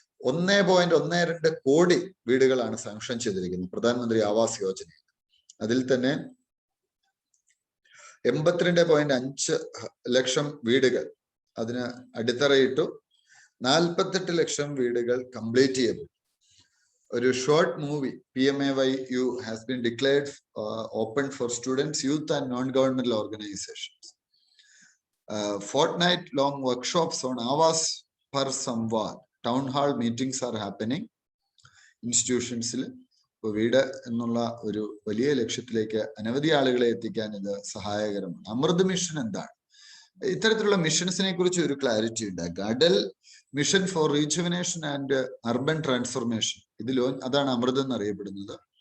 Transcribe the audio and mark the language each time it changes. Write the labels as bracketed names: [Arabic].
[Malayalam] 1.12 കോടി വീടുകളാണ് സാങ്ഷൻ ചെയ്തിരിക്കുന്നത് പ്രധാനമന്ത്രി ആവാസ് യോജന. അതിൽ തന്നെ 82.5 ലക്ഷം വീടുകൾ അതിന് അടിത്തറയിട്ടു. 48 ലക്ഷം വീടുകൾ കംപ്ലീറ്റ് ചെയ്തു. [English] ഒരു short movie PMAYU has been declared open for students, youth and non-governmental organizations. Fortnight long workshops on Awas per Samvad. Town hall meetings are happening. [Malayalam] ഇൻസ്റ്റിറ്റ്യൂഷൻസിൽ വീട് എന്നുള്ള ഒരു വലിയ ലക്ഷ്യത്തിലേക്ക് അനവധി ആളുകളെ എത്തിക്കാൻ ഇത് സഹായകരമാണ്. അമൃത് മിഷൻ എന്താണ്? ഇത്തരത്തിലുള്ള മിഷൻസിനെ കുറിച്ച് ഒരു ക്ലാരിറ്റി ഉണ്ടാക്കുക. [English] Atal mission for rejuvenation and urban transformation, [Malayalam] ഇതിൽ അതാണ് അമൃത് എന്നറിയപ്പെടുന്നത്.